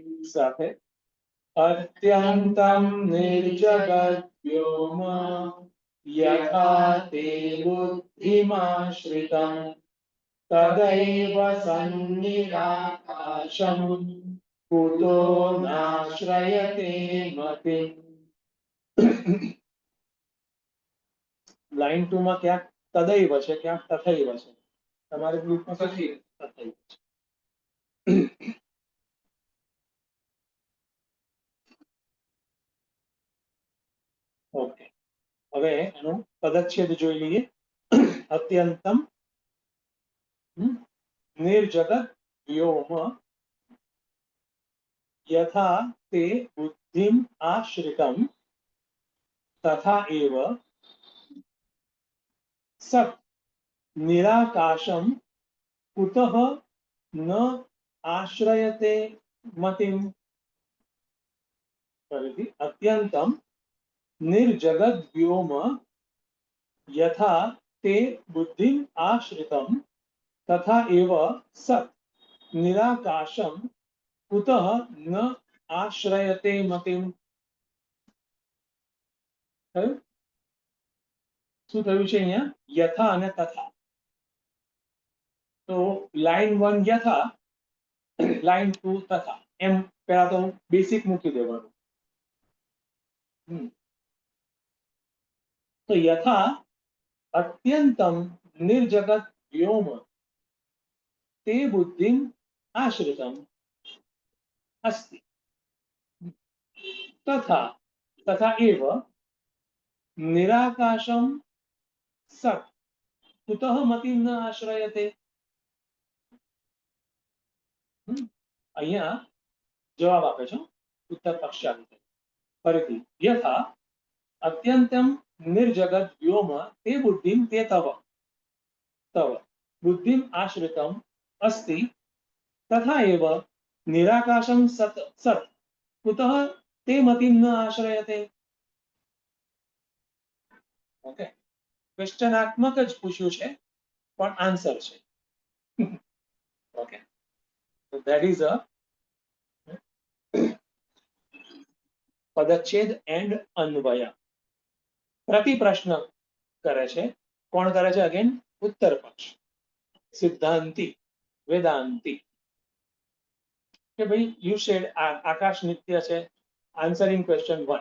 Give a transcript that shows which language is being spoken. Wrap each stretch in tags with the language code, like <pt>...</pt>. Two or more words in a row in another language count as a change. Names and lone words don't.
<sa>સાથે अत्यन्तं निर्जगत व्योम यथा ते बुद्धिमाश्रितम् तदैव सन्निराकाशम् कुतो नाश्रयते मतिम्.</sa> <gu>લાઈન 2 માં ક્યાંક તદૈવ છે, ક્યાંક તથૈવ છે. તમારે ગ્રુપમાં તથૈવ છે. ઓકે, હવે એનું પદચ્છેદ જોઈ લઈએ.</gu> <sa>અત્યંતમ निर्जगत व्योम यथा ते बुद्धिम आश्रितम तथा एव सत् निराकाशम कुतः न आश्रयते मतिम. फरीથી અત્યંતમ निर्जगद व्योम यथा ते बुद्धिम आश्रितम तथा एव सत् निराकाशम कुतः न आश्रयते मतिम.</sa> <gu>થયું? શું થયું છે અહીંયા? યથા અને તથા. તો લાઈન 1 યથા, લાઈન 2 તથા, એમ પહેલા તો બેસિક મૂકી દેવાનું.</gu> <sa>તો यथा अत्यन्तम निर्जगत व्योम ते बुद्धिम आश्रितम अस्ति तथा तथा एव निराकाशम सत् कुतः मतिं न आश्रयते.</sa> <gu>અહીંયા જવાબ આપે છે ઉત્તર પક્ષાંત.</gu> <sa>ફરીથી यथा अत्यन्तम निर्जगत व्योम ते बुद्धिम ते तव तव बुद्धिम आश्रितम अस्ति तथा एव निराकाशम सत् सत् कुतः ते मतिं न आश्रयते.</sa> <gu>ओके, क्वेश्चनात्मक જ પૂછ્યું છે પણ આન્સર છે. ઓકે,</gu> <en>so that is a પદચ્છેદ એન્ડ અન્વય.</en> <gu>પ્રતિ પ્રશ્ન કરે છે. કોણ કરે છે? અગેન ઉત્તર પક્ષ, સિદ્ધાંતિ, વેદાંતિ. કે ભાઈ</gu> <en>you said</en> <gu>આકાશ નિત્ય છે,</gu> <en>answering question 1.</en>